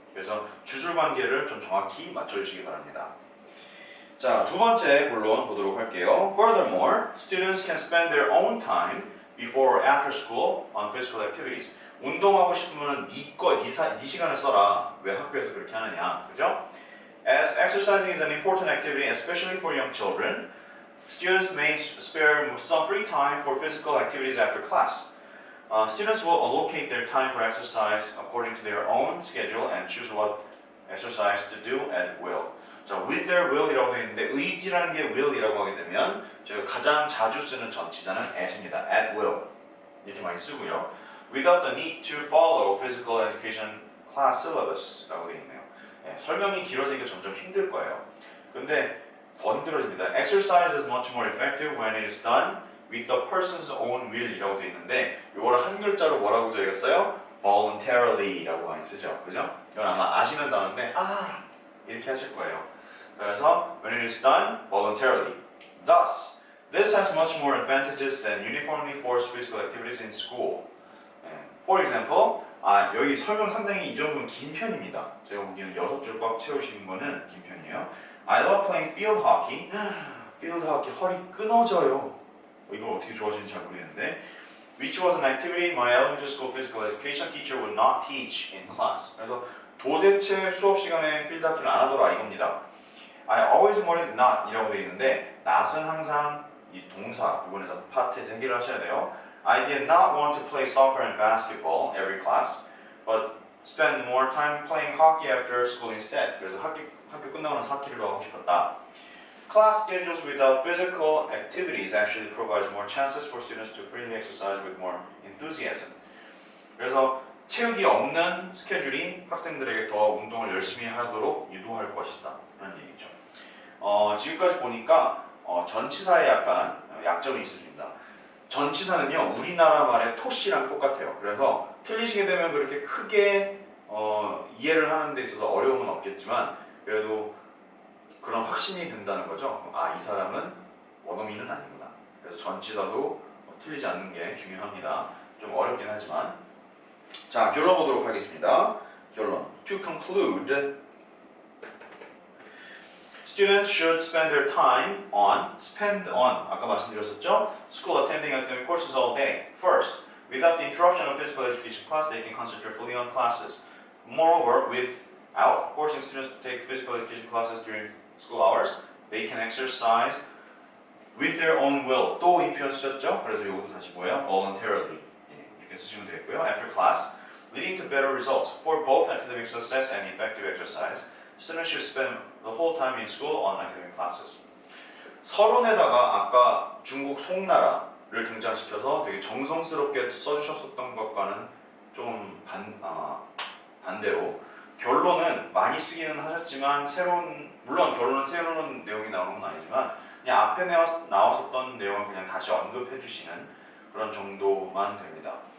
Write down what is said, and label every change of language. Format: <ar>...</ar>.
<ko>그래서 주술 관계를 좀 정확히 맞춰주시기 바랍니다. 자, 두 번째 본론 보도록 할게요.</ko> <en>Furthermore, students can spend their own time before or after school on physical activities.</en> <ko>운동하고 싶으면 네 시간을 써라. 왜 학교에서 그렇게 하느냐, 그죠?</ko> <en>As exercising is an important activity, especially for young children, students may spare some free time for physical activities after class. Students will allocate their time for exercise according to their own schedule and choose what exercise to do at will.</en> <ko>자,</ko> <en>with their will</en> <ko>이라고 되어 있는데 의지라는 게 will이라고 하게 되면 저희가 가장 자주 쓰는 전치사는 at입니다. at will 이렇게 많이 쓰고요.</ko> <en>Without the need to follow physical education class syllabus</en> <ko>라고 되어 있네요. 네, 설명이 길어지니까 점점 힘들 거예요. 근데 더 힘들어집니다.</ko> <en>Exercise is much more effective when it is done with the person's own will이라고</en> <ko>되어 있는데 이거를 한 글자로 뭐라고 저희가 써요? voluntary라고 많이 쓰죠. 그죠? 이건 아마 아시는 단어인데 이렇게 하실 거예요.</ko> <en>그래서 when it is done voluntarily. Thus, this has much more advantages than uniformly forced physical activities in school. For example,</en> <ko>여기 설명 상당히 이 정도면 긴 편입니다. 제가 보기에는 6줄 꽉 채우신 거는 긴 편이에요.</ko> <en>I love playing field hockey.</en> <ko>field hockey 허리 끊어져요. 이걸 어떻게 좋아하시는지 잘 모르겠는데</ko> <en>which was an activity my elementary school physical education teacher would not teach in class.</en> <ko>그래서 도대체 수업 시간에 필드 하키를 안 하더라 이겁니다.</ko> <en>I always wanted not</en> <ko>이라고 되어 있는데 not은 항상 이 동사 부분에서 파트에서 해결을 하셔야 돼요.</ko> <en>I did not want to play soccer and basketball every class. but spend more time playing hockey after school instead.</en> <ko>그래서 학교 끝나고 나서 하키를 하고 싶었다.</ko> <en>Class schedules without physical activities actually provides more chances for students to freely exercise with more enthusiasm.</en> <ko>그래서 체육이 없는 스케줄이 학생들에게 더 운동을 열심히 하도록 유도할 것이다. 라는 얘기죠. 지금까지 보니까 전치사에 약간 약점이 있습니다. 전치사는요, 우리나라 말의 토시랑 똑같아요. 그래서 틀리시게 되면 그렇게 크게 이해를 하는 데 있어서 어려움은 없겠지만 그래도 그런 확신이 든다는 거죠. 아, 이 사람은 원어민은 아니구나. 그래서 전치사도 틀리지 않는 게 중요합니다. 좀 어렵긴 하지만. 자, 결론 보도록 하겠습니다. 결론.</ko> <en>To conclude, students should spend their time on,</en> <ko>아까 말씀드렸었죠?</ko> <en>School attending academic courses all day. First, without the interruption of physical education class, they can concentrate fully on classes. Moreover, without forcing students to take physical education classes during school hours, they can exercise with their own will.</en> <ko>또 이 표현 쓰셨죠? 그래서 이것도 다시 뭐예요?</ko> <en>voluntarily.</en> <ko>이렇게 쓰시면 되겠고요.</ko> <en>After class, leading to better results for both academic success and effective exercise. Students should spend the whole time in school on academic classes.</en> <ko>서론에다가 아까 중국 송나라를 등장시켜서 되게 정성스럽게 써주셨었던 것과는 좀 반대로 결론은 많이 쓰기는 하셨지만 물론 결론은 새로운 내용이 나오는 건 아니지만 그냥 앞에 나왔었던 내용을 그냥 다시 언급해 주시는 그런 정도만 됩니다.</ko>